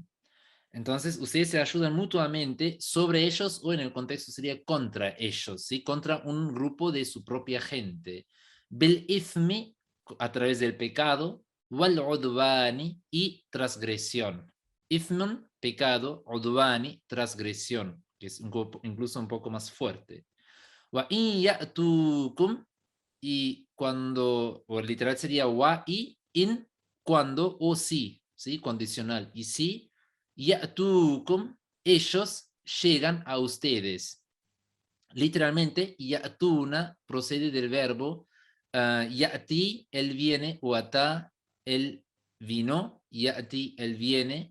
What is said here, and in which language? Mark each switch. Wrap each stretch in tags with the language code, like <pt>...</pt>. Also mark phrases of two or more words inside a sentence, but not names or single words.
<es>Entonces, ustedes se ayudan mutuamente sobre ellos, o en el contexto sería contra ellos, ¿sí? Contra un grupo de su propia gente.</es> <ar>بالإثم,</ar> <es>a través del pecado.</es> <ar>والعدوان,</ar> <es>y transgresión. Ithmun, pecado. Udwani, transgresión, que es incluso un poco más fuerte.</es> <ar>وإن يأتوكم,</ar> <es>y cuando, o literal sería wa y in, cuando o si, ¿sí? Condicional. Y si ya'tukum, ellos llegan a ustedes. Literalmente, ya'tuna procede del verbo ya'ti, él viene, o ata, él vino, ya'ti, él viene.</es>